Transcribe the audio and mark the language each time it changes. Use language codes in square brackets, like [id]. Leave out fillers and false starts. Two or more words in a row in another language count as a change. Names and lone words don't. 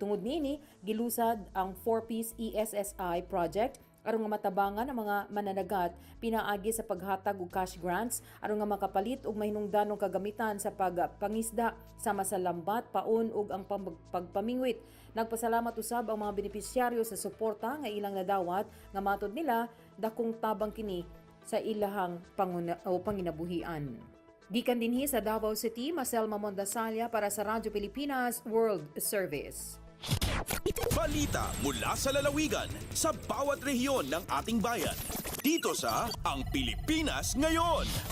[ceb] Tungod niini, gilusad ang 4Ps ESSI project aron nga matabangan ang mga mananagat pinaagi sa paghatag og cash grants aron nga makapalit og mahinungdanong kagamitan sa pagpangisda sama sa lambat, paon ug ang pagpamingwit. Nagpasalamat usab ang mga benepisyaryo sa suporta nga ilang nadawat nga matod nila dakong tabang kini sa ilahang panginabuhian. Gikan dinhi sa Davao City, Maselma Mondasalia para sa Radyo Pilipinas World Service. [tl] Balita mula sa lalawigan sa bawat rehiyon ng ating bayan. Dito sa Ang Pilipinas Ngayon.